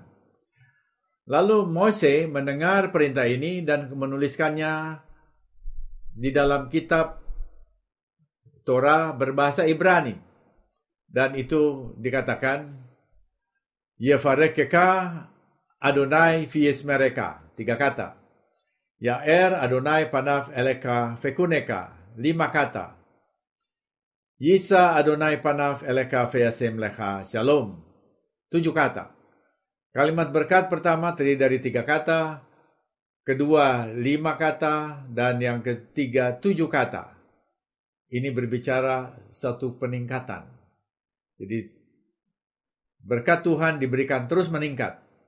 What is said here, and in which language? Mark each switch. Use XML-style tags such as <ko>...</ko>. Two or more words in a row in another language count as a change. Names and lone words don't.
<id>Lalu Mose mendengar perintah ini dan menuliskannya di dalam kitab Torah berbahasa Ibrani. Dan itu dikatakan,</id> <he>יברכך אדוני וישמרך.</he> <id>3 kata.</id> <he>יאר אדוני פניו אליך ויחנך.</he> <id>5 kata.</id> <he>ישא אדוני פניו אליך וישם לך שלום.</he> <id>7 kata. Kalimat berkat pertama terdiri dari 3 kata, kedua 5 kata, dan yang ketiga 7 kata. Ini berbicara satu peningkatan. Jadi berkat Tuhan diberikan terus meningkat.</id>